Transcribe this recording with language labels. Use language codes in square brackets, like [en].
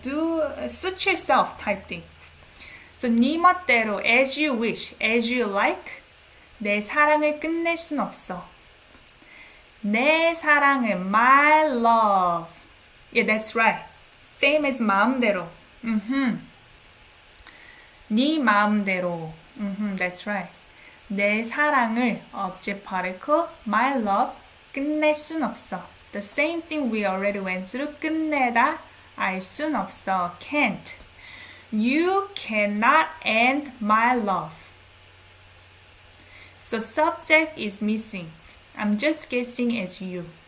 [en] Do suit yourself type thing. So [ko] 네 멋대로, [en] as you wish, as you like. [ko] 내 사랑을 끝낼 순 없어. 내 사랑을, [en] my love. Yeah, that's right. Same as 마음대로. [ko] 네 마음대로. [en] That's right. [ko] 내 사랑을 [en] object particle my love [ko] 끝낼 순 없어. [en] The same thing we already went through. [ko] 끝내다 알 순 없어. [en] Can't. You cannot end my love. So subject is missing. I'm just guessing as you.